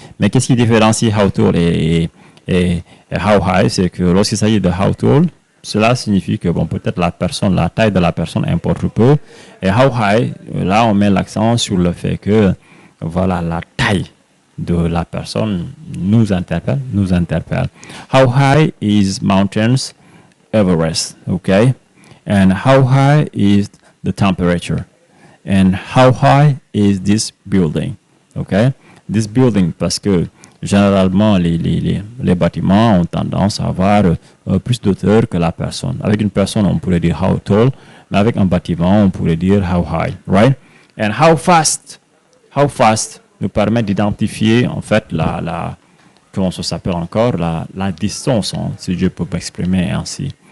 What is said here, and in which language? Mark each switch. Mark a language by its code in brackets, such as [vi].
[fr] Mais qu'est-ce qui différencie [en] how tall [fr] et [en] how high? [fr] C'est que lorsqu'il s'agit de [en] how tall, [fr] cela signifie que bon, peut-être la taille de la personne importe peu. Et [en] how high, [fr] là on met l'accent sur le fait que voilà, la taille de la personne nous interpelle. [en] How high is mountains Everest, okay? And how high is the temperature? And how high is this building? Okay? This building, [fr] parce que généralement, les bâtiments ont tendance à avoir plus d'auteur que la personne. Avec une personne, on pourrait dire [en] how tall, [fr] mais avec un bâtiment, on pourrait dire [en] how high, right? And how fast [fr] nous permet d'identifier, en fait, comment ça s'appelle encore, la distance, hein, si je peux m'exprimer ainsi.